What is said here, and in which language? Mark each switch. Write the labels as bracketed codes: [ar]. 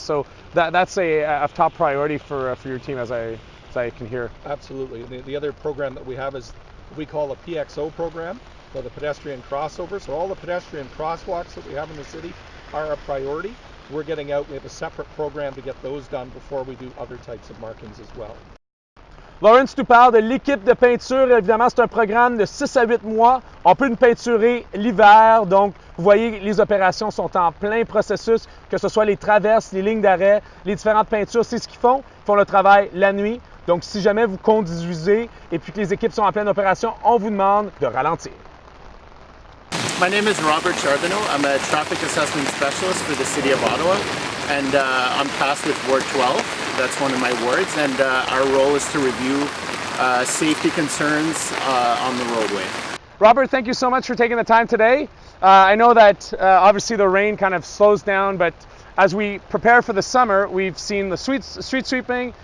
[en] So that's a top priority for your team, as I can hear. Absolutely. The other program that we have is we call a PXO program, so the pedestrian crossover. So all the pedestrian crosswalks that we have in the city are a priority. We're getting out, we have a separate program to get those done before we do other types of markings as well. [fr] Lawrence, tu parles de l'équipe de peinture. Évidemment, c'est un programme de 6 à 8 mois. On peut nous peinturer l'hiver. Donc, vous voyez, les opérations sont en plein processus, que ce soit les traverses, les lignes d'arrêt, les différentes peintures. C'est ce qu'ils font. Ils font le travail la nuit. Donc, si jamais vous conduisez et puis que les équipes sont en pleine opération, on vous demande de ralentir. [en] My name is Robert Charbonneau. I'm a traffic assessment specialist for the City of Ottawa, and I'm tasked with Ward 12. That's one of my wards, and our role is to review safety concerns on the roadway. Robert, thank you so much for taking the time today. I know that obviously the rain kind of slows down, but as we prepare for the summer, we've seen the street sweeping.